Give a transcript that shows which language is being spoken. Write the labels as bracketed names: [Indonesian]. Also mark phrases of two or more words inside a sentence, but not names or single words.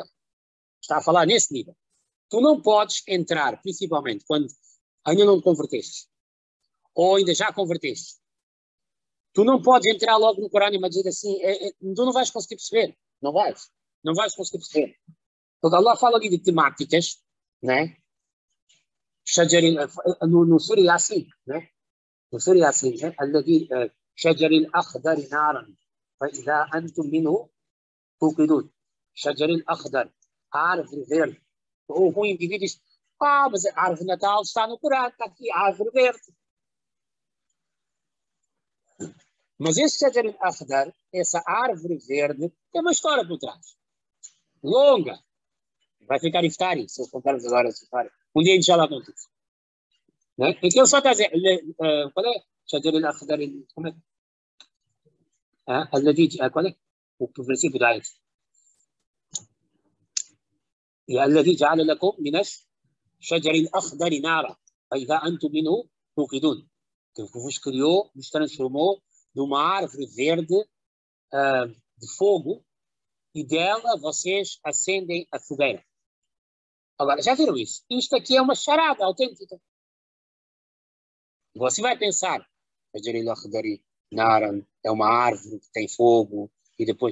[Portuguese] Está a falar nesse nível. Tu não podes entrar, principalmente quando ainda não te converteste, ou ainda já converteste. Tu não podes entrar logo no Corão e Majid assim, tu não vais conseguir perceber. Não vais conseguir perceber. Porque Allah fala ali de temáticas, né? No Surah Yasin, né? No Surah Yasin, né? [Arabic] الذي شجر الأخضر نارا فإذا أنتم منه توقدون. شجر الأخضر, [Portuguese] árvore verde. O indivíduo diz, mas a árvore de Natal está no Corão, está aqui, a árvore verde. Mas esse [Arabic] شجر الأخضر, [Portuguese] essa árvore verde, tem uma história por trás. Longa. Vai ficar iftari, se eu contarmos agora essa história. Um dia, inshallah, conto isso. Né? Então, só está a dizer, qual é? [Arabic] شجر الأخضر, [Portuguese] como é? Qual é? O princípio da ayat. [Arabic] الذي جعل لكم من الشجر الأخضر نارا فإذا أنتم منه توقدون. [Portuguese] Que vos criou, vos transformou numa árvore verde de fogo e dela vocês acendem a fogueira. Agora, já viram isso? Isto aqui é uma charada autêntica. Você vai pensar, é uma árvore que tem fogo e depois...